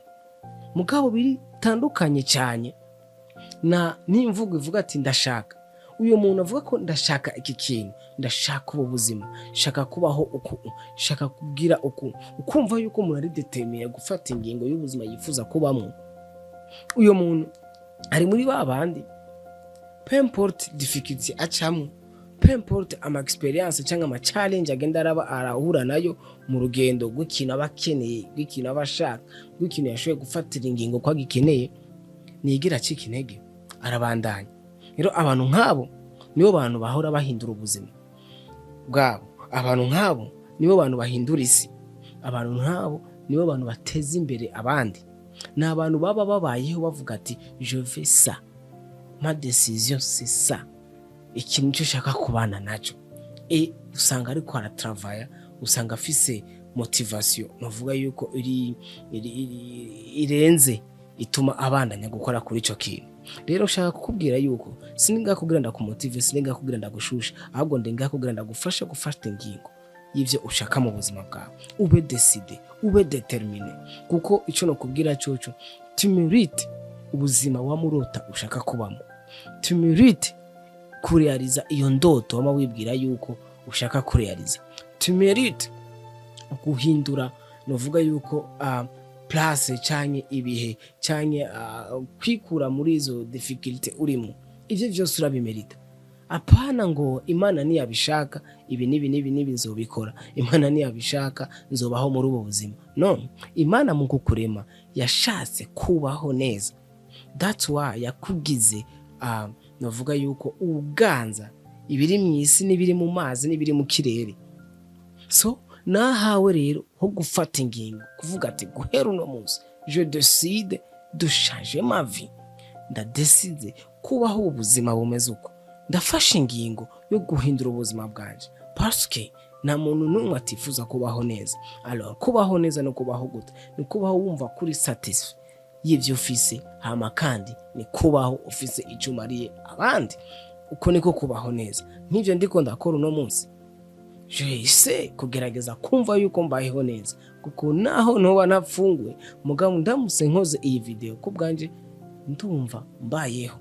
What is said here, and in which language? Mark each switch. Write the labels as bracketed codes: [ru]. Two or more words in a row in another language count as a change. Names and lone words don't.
[rn] Mugabo biri tandukanye cyane na n'imvugo ivuga ati ndashaka. Uyo muntu avuga ko ndashaka iki kintu, ndashaka ubu buzima, shaka kubaho uko, shaka kugira uko, ukumva yuko umuntu ari determiné gufata ingingo y'ubuzima yifuza kubamo. Uyo muntu ari muri ba bandi [fr] peu importe [rn] difficulty acamo, [fr] peu importe [rn] ama experience cyangwa ama challenge agenda arahura nayo mu rugendo rw'ikintu abakeneye, rw'ikintu abashaka, rw'ikintu yashoboye gufatira ingingo kwa gikeneye, nigira acika intege arabandanya. Rero abantu nk'abo nibo bantu bahora bahindura ubuzima bwabo, abantu nk'abo nibo bantu bahindura isi, abantu nk'abo nibo bantu bateza imbere abandi. Ni abantu baba babayeho bavuga ati [fr] je fais ça, ma décision c'est ça, [rn] ikintu cyo shaka kubana naco. Et usanga ariko aratravaya, usanga afise motivation novuga yuko irenze ituma abandanya gukora kuri ico kintu. Rero ushaka kukubwira yuko sininga kugira ndakumotive, sininga kugira ndagushusha, ahubwo ndenga kugira ndagufasha gufata ingingo y'ivyo ushaka mu buzima bwawe. Ube decide, ube determine, kuko ico no kubwira coco [fr] tu mérite [rn] ubuzima wamurota ushaka kubamo. [fr] Tu mérite [rn] kurealiza iyo ndoto wama wibwira yuko ushaka kurealiza. [fr] Tu mérite [rn] guhindura novuga yuko place canke ibihe canke kwikura muri izo difficulty urimo. Ivyo vyose urabimerita. Apana ngo Imana niyabishaka ibi nibi nzobikora, Imana niyabishaka nzobaho muri ubu buzima. No, Imana mu kukurema yashatse kubaho neza. [en] That's why [rn] yakugize novuga yuko uganza ibiri mu isi n'ibiri mu mazi n'ibiri mu kirere. So nahawe rero ho gufata ingingo kuvuga ati guhera uno munsi [fr] je décide de changer ma vie, [rn] ndadecide kubaho ubuzima bumeze uko, ndafashe ingingo yo guhindura ubuzima bwanje [fr] parce que [rn] nta muntu n'umwe atifuza kubaho neza. Alors kubaho neza no kubaho gute? Ni kubaho wumva kuri satisfait y'ivyo ufise, hama kandi ni kubaho ufise icyo umariye abandi. Uko niko kubaho neza. Nk'ivyo ndiko ndakora uno munsi, je kugerageza kumva yuko mbayeho neza, kuko naho ntoba napfunguye mugabo ndamuse nkoze iyi video ko bwanje ndumva mbayeho.